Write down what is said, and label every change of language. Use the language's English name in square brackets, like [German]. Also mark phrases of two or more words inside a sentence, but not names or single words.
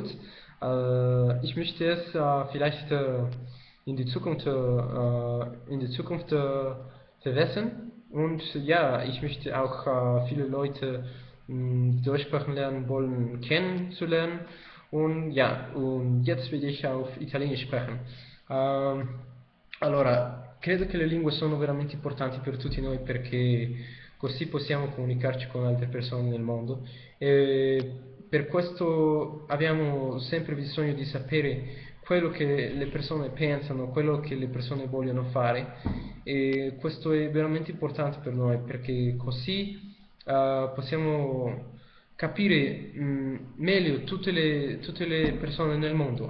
[German] Ich möchte es vielleicht in die Zukunft verbessern. Und ja, ich möchte auch viele Leute, die Deutsch sprechen lernen wollen, kennenzulernen. Und ja, und jetzt werde ich auf Italienisch sprechen. [Italian] Allora, credo che le lingue sono veramente importanti per tutti noi perché così possiamo comunicarci con altre persone nel mondo e per questo abbiamo sempre bisogno di sapere quello che le persone pensano, quello che le persone vogliono fare e questo è veramente importante per noi perché così possiamo capire meglio tutte le persone nel mondo.